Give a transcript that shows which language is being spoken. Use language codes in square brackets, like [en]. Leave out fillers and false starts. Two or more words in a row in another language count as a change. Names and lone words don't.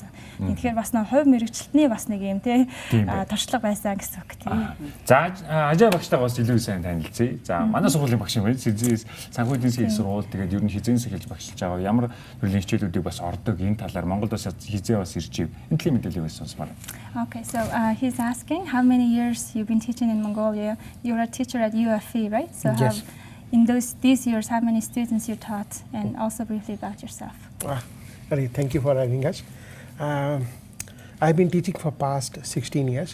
[mn] Тэгэхээр бас нэг хувь мэргэжилтний бас нэг юм тийм туршлага байсан гэсэн үг тийм. За Ажай багштайгаа бас илүү сайн танилцъя. За манай сургуулийн багш юм байна. Санхүү эдийн засгийн сургууль тэгээд ер нь хизээс эхэлж багшилж байгаа. Ямар төрлийн хичээлүүдийг бас ордог энэ талаар Монголд бас хизээ бас ирж ив. Энэ төрлийн мэдээллийг бас сонсмаар. [en] Okay, so he's asking how many years you've been teaching in Mongolia? You're a teacher at UFE, right? So yes. In these years, how many students you taught, and also briefly about yourself? Thank you for having us. I've been teaching for past 16 years.